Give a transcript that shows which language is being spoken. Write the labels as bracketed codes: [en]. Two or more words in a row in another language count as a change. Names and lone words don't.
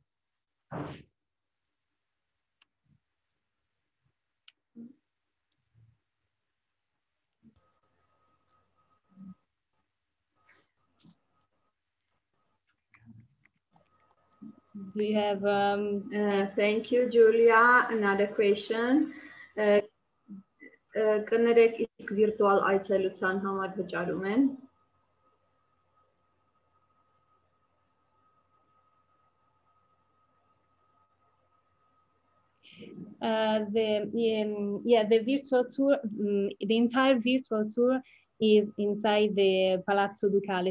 [en] Do you have? Thank you, Julia. Another question. [hy] Կներեք իսկ վիրտուալ այցելության համար վճարում են։ [en] The virtual tour, the entire virtual tour is inside the Palazzo Ducale.